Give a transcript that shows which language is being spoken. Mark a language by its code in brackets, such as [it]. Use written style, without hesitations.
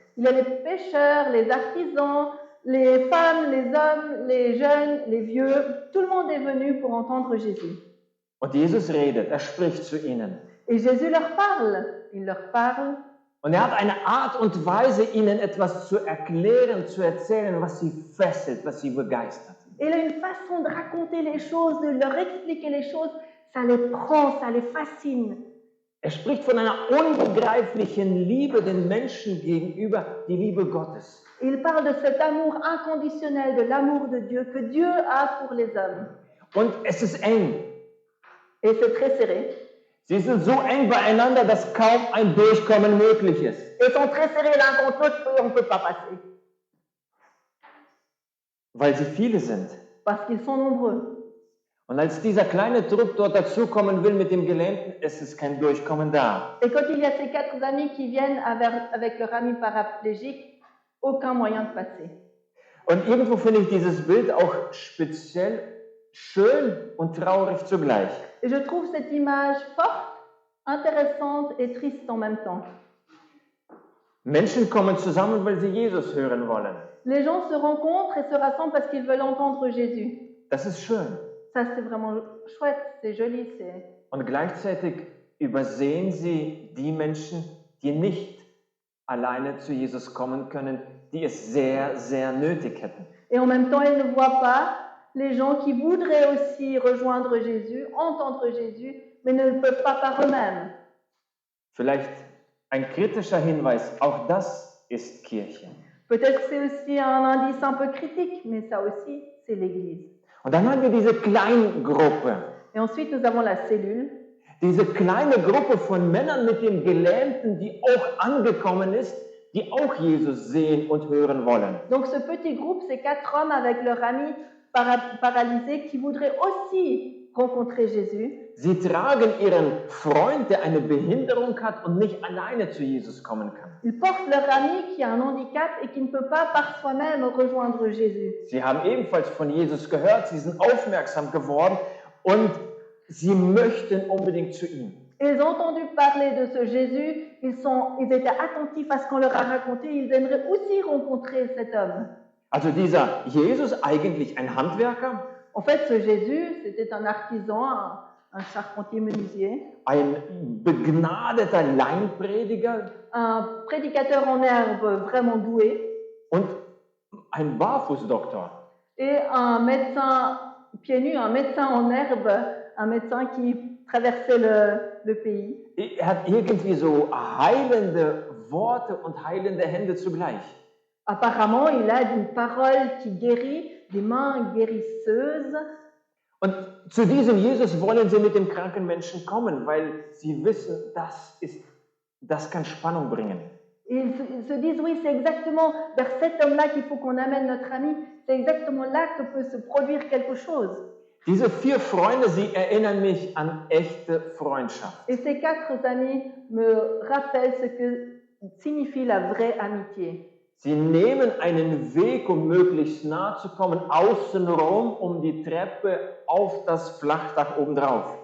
[fr] Il y a les pêcheurs, les artisans, les femmes, les hommes, les jeunes, les vieux. Tout le monde est venu pour entendre Jésus. [de] Und Jesus redet, spricht zu ihnen. [fr] Et Jésus leur parle. Il leur parle. [de] Und hat eine Art und Weise, ihnen etwas zu erklären, zu erzählen, was sie fesselt, was sie begeistert. [fr] Et il a une façon de raconter les choses, de leur expliquer les choses, ça les prend, ça les fascine. [de] Er spricht von einer unbegreiflichen Liebe den Menschen gegenüber, die Liebe Gottes. [fr] Il parle de cet amour inconditionnel, de l'amour de Dieu que Dieu a pour les hommes. [de] Und es ist eng. [fr] Et c'est très serré. [de] Sie sind so eng beieinander, dass kaum ein Durchkommen möglich ist. [fr] Ils sont très serrés l'un contre l'autre et on ne peut pas passer. [de] Weil sie viele sind. [fr] Parce qu'ils sont nombreux. [de] Und als dieser kleine Trupp dort dazukommen will mit dem Gelähmten, es ist kein Durchkommen da. [fr] Et quand il y a ces 4 amis qui viennent avec leur ami paraplégique, aucun moyen de passer. [de] Und irgendwo finde ich dieses Bild auch speziell schön und traurig zugleich. [fr] Et je trouve cette image forte, intéressante et triste en même temps. [de] Menschen kommen zusammen, weil sie Jesus hören wollen. [fr] Les gens se rencontrent et se rassemblent parce qu'ils veulent entendre Jésus. [de] Das ist schön. [fr] Ça, c'est vraiment chouette, c'est joli. [de] Und gleichzeitig übersehen sie die Menschen, die nicht alleine zu Jesus kommen können, die es sehr, sehr nötig hätten. [fr] Et en même temps, ils ne voient pas les gens qui voudraient aussi rejoindre Jésus, entendre Jésus, mais ne le peuvent pas par eux-mêmes. [de] Vielleicht ein kritischer Hinweis, auch das ist Kirche. [fr] Peut-être que c'est aussi un indice un peu critique, mais ça aussi, c'est l'Église. [de] Und dann haben wir diese Kleingruppe. [fr] Et ensuite, nous avons la cellule. [de] Diese kleine Gruppe von Männern mit dem Gelähmten, die auch angekommen ist, die auch Jesus sehen und hören wollen. [fr] Donc ce petit groupe, c'est 4 hommes avec leur ami paralysé qui voudraient aussi rencontrer Jésus. [de] Sie tragen ihren Freund, der eine Behinderung hat und nicht alleine zu Jesus kommen kann. [fr] Ils portent leur ami qui a un handicap et qui ne peut pas par soi-même rejoindre Jésus. [de] Sie haben ebenfalls von Jesus gehört, sie sind aufmerksam geworden und sie möchten unbedingt zu ihm. [fr] Ils ont entendu parler de ce Jésus, ils étaient attentifs à ce qu'on leur a raconté, ils aimeraient aussi rencontrer cet homme. [de] Also dieser Jesus, eigentlich ein Handwerker, [fr] En fait, ce Jésus, c'était un artisan, un charpentier menuisier, [de] ein begnadeter Laienprediger [fr] un prédicateur en herbe vraiment doué [de] und ein Barfußdoktor. [fr] et un médecin pieds nus, un médecin en herbe, un médecin qui traversait le pays. [de] Er hat irgendwie so heilende Worte und heilende Hände zugleich. [fr] Apparemment, il a une parole qui guérit, des mains guérisseuses. [de] Und zu diesem Jesus wollen sie mit dem kranken Menschen kommen, weil sie wissen, das kann Spannung bringen. [fr] Et ils se disent, oui, c'est exactement vers cet homme-là qu'il faut qu'on amène notre ami. C'est exactement là que peut se produire quelque chose. [de] Diese 4 Freunde, sie erinnern mich an echte Freundschaft. [fr] Et ces 4 amis me rappellent ce que signifie la vraie amitié. [de] Sie nehmen einen Weg, um möglichst nah zu kommen, außenrum um die Treppe auf das Flachdach obendrauf.